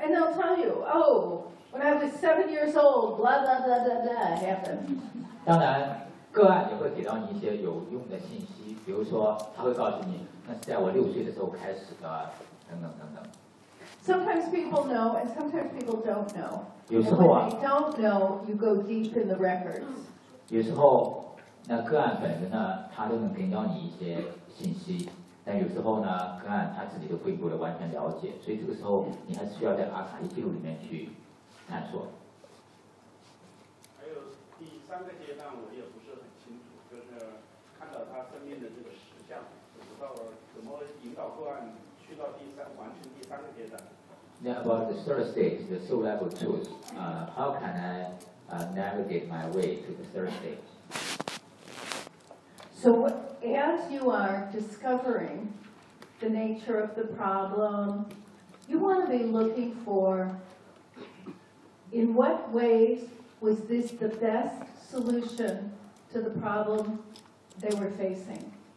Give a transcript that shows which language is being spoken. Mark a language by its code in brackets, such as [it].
[en] And they'll tell you, oh,When I was 7 years old, blah blah blah blah blah happened. [zh] 当然，个案也会给到你一些有用的信息，比如说他会告诉你，那是在我6岁的时候开始的，等等等等。 [en] Sometimes people know, and sometimes people don't know. [zh] 有时候啊。 [en] And when they don't know, you go deep in the records. [zh] 有时候，那个案本身呢，他都能给到你一些信息，但有时候呢，个案他自己都并不完全了解，所以这个时候你还需要在阿卡丽记录里面去。探索。还有第三个阶段我也不是很清楚，就是看到他生命的这个实相，不知道怎么引导个案去到第三，完成第三个阶段。 [en] Now about the third stage, the soul level tools. How can I navigate my way to the third stage? So as you are discovering the nature of the problem, you want to be looking for in what ways was this the best solution to the problem they were facing.